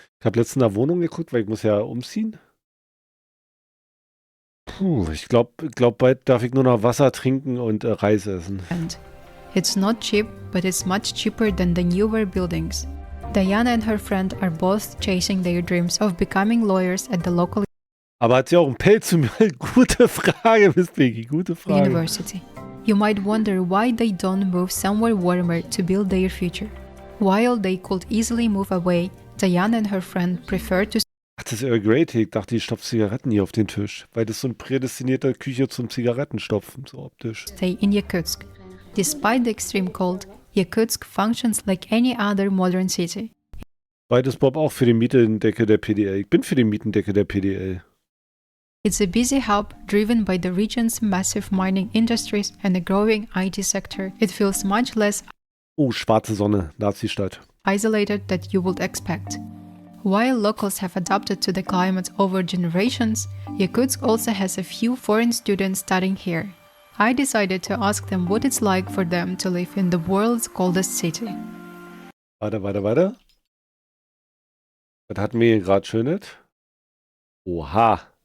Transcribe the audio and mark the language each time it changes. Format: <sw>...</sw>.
<de>Ich habe letztens eine Wohnung geguckt, weil ich muss ja umziehen. Ich glaube, bald darf ich nur noch Wasser trinken und Reis essen.</de> <en>It's not cheap, but it's much cheaper than the newer buildings. Diana and her friend are both chasing their dreams of becoming lawyers at the local</en> <de>Aber hat sie auch einen Pelz zu mir? Gute Frage, Miss Piggy, gute Frage.</de> <en>university. You might wonder why they don't move somewhere warmer to build their future. While they could easily move away, Diana and her friend prefer to</en> <de>Ach, das ist Earl Grey Tee. Ich dachte, die stopft Zigaretten hier auf den Tisch. Weil das so eine prädestinierte Küche zum Zigarettenstopfen, so optisch.</de> <en>stay in Yakutsk. Despite the extreme cold, Yakutsk functions like any other modern city.</en> <de>Beides Bob auch für den Mietendeckel der PDL. Ich bin für den Mietendeckel der PDL.</de> <en>It's a busy hub driven by the region's massive mining industries and a growing IT sector. It feels much less</en> <de>Oh, schwarze Sonne, Nazi-Stadt.</de> <en>isolated than you would expect. While locals have adapted to the climate over generations, Yakutsk also has a few foreign students studying here. I decided to ask them what it's like for them to live in the world's coldest city.</en> <de>Warte. Was hatten wir hier gerade Schönes? Oha.</de>